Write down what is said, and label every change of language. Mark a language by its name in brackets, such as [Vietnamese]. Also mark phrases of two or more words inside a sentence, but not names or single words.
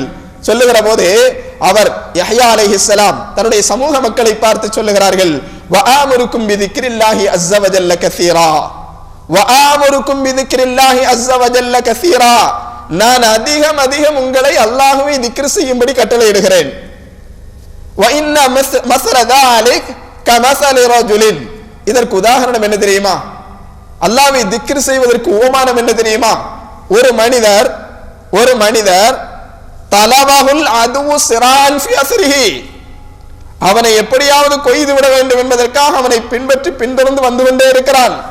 [Tamil] சொல்லுகிற போது அவர் யஹ்யா அலைஹிஸ்ஸலாம் தன்னுடைய சமூக மக்களை பார்த்து சொல்லுகிறார்கள், [Arabic] وآمركم بذكر الله عز وجل كثيرا, وآمركم بذكر الله عز وجل كثيرا, [Tamil] நான் அதிகம் உங்களை அல்லாஹ்வை திக்ர் செய்யும்படி கட்டளையிடுகிறேன். [Arabic] وَإِنَّ مَثَلَ ذَلِكَ كَمَثَلِ رَجُلٍ, [Tamil] இதற்கு உதாரணம் என்ன தெரியுமா? அல்லாஹ்வை திக்ர் செய்வதற்கு உவமானம் என்ன தெரியுமா? ஒரு மனிதர் [Arabic] طلبه العدو سراعا في أثره, [Tamil] அவனை எப்படியாவது கொய்து விட வேண்டும் என்பதற்காக அவனை பின்பற்றி பின்தொடர்ந்து வந்து கொண்டே இருக்கிறான்.